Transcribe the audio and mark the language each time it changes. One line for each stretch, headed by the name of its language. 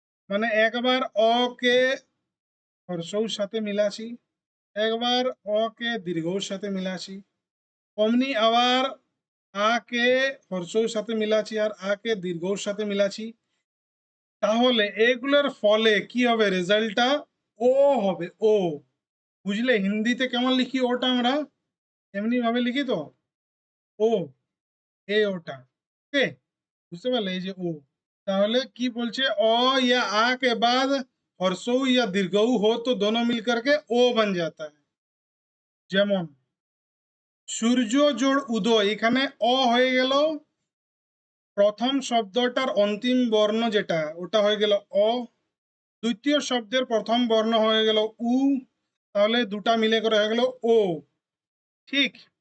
Bangla: মানে একবার অ কে হর্ষৌ সাথে মিলাছি, একবার অ কে দীর্ঘর সাথে মিলাছি, অমনি আবার আ কে হর্ষৌ সাথে মিলাছি আর আ কে দীর্ঘর সাথে মিলাছি, তাহলে এগুলোর ফলে কি হবে, রেজাল্টটা ও হবে, ও। বুঝলে হিন্দিতে কেমন লিখি ওটা আমরা, এমনি ভাবে লিখি তো, ও, এ ওটা। ওকে, বুঝতে পারলে, এই যে ও। তাহলে কি বলছে,
Hindi: অ या आ के बाद हर्षऊ या दीर्घऊ हो तो दोनों मिलकर के ओ बन जाता है।
Bangla: যেমন সূর্য জোড় উদয়, এখানে অ হয়ে গেল, প্রথম শব্দটার অন্তিম বর্ণ যেটা ওটা হয়ে গেল অ, দ্বিতীয় শব্দের প্রথম বর্ণ হয়ে গেল উ, তাহলে দুটা মিলে করে হয়ে গেল ও, ঠিক।